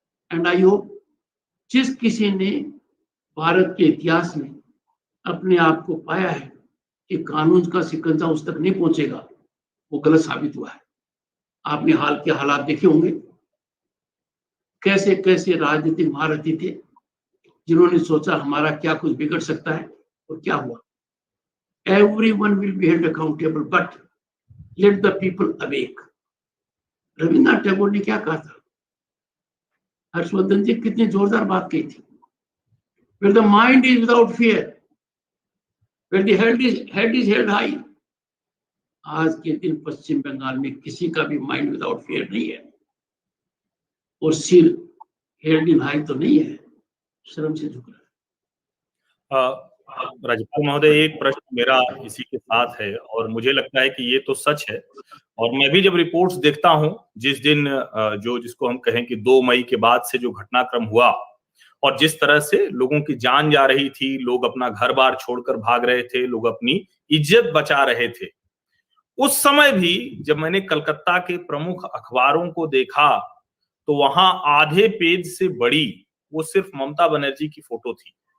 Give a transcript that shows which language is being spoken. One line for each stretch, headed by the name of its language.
English: and I hope
Hindi: जिस किसी ने भारत के इतिहास में अपने आप को पाया है कि कानून का शिकंजा उस तक नहीं पहुंचेगा, वो गलत साबित हुआ है। आपने हाल के हालात देखे होंगे, कैसे कैसे राजनीतिक महारथी थे जिन्होंने सोचा हमारा क्या कुछ बिगड़ सकता है, और क्या हुआ?
English: Everyone will be held accountable, but let the people awake।
Hindi: Rabindranath Tagore ने क्या कहा था? हर्षवर्धन जी कितनी जोरदार बात कही थी,
English: where the mind is without fear, where the head is held high।
Hindi: आज के दिन पश्चिम बंगाल में किसी का भी
English: mind without fear
Hindi: नहीं है, और सिर
English: held in high
Hindi: तो नहीं है, शर्म से झुक रहा है। राज्यपाल महोदय, एक प्रश्न मेरा इसी के साथ है, और मुझे लगता है कि ये तो सच है, और मैं भी जब रिपोर्ट्स देखता हूं जिस दिन जिसको हम कहें कि 2 मई के बाद से जो घटनाक्रम हुआ और जिस तरह से लोगों की जान जा रही थी, लोग अपना घर बार छोड़कर भाग रहे थे, लोग अपनी इज्जत बचा रहे थे, उस समय भी जब मैंने कलकत्ता के प्रमुख अखबारों को देखा तो वहां आधे पेज से बड़ी वो सिर्फ ममता बनर्जी की फोटो थी।